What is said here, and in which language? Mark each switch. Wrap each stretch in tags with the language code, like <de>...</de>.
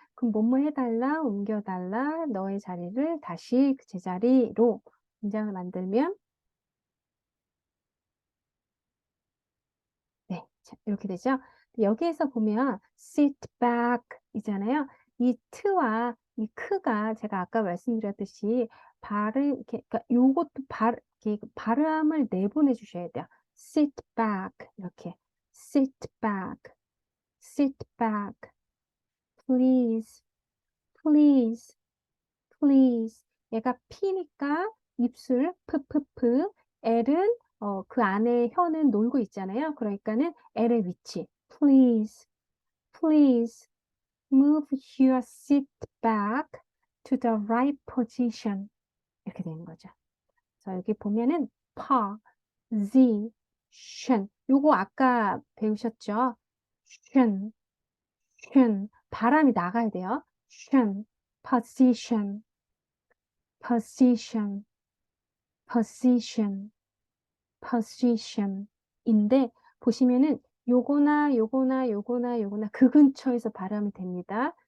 <ko>그럼 뭐뭐 해달라, 옮겨달라, 너의 자리를 다시 그 제자리로 문장을 만들면 네, 자, 이렇게 되죠. 여기에서 보면</ko> <en>sit back</en> <ko>이잖아요. 이 트와 이 크가 제가 아까 말씀드렸듯이 그러니까 요것도 이렇게 발음을 내보내 주셔야 돼요.</ko> <en>sit back 이렇게 sit back, sit back, please, please, please.</en> <ko>얘가 P니까 입술, 프프프. L은 그 안에 혀는 놀고 있잖아요. 그러니까는 L의 위치.</ko> <en>Please, please move your seat back to the right position.</en> <ko>이렇게 되는 거죠. 그래서 여기 보면은 position. 요거 아까 배우셨죠?</ko> <en>tion, tion.</en> <ko>바람이 나가야 돼요.</ko> <en>tion, position, position, position, position</en> <ko>인데 보시면은 요거나 요거나 요거나 요거나 그 근처에서 발음이 됩니다.</ko>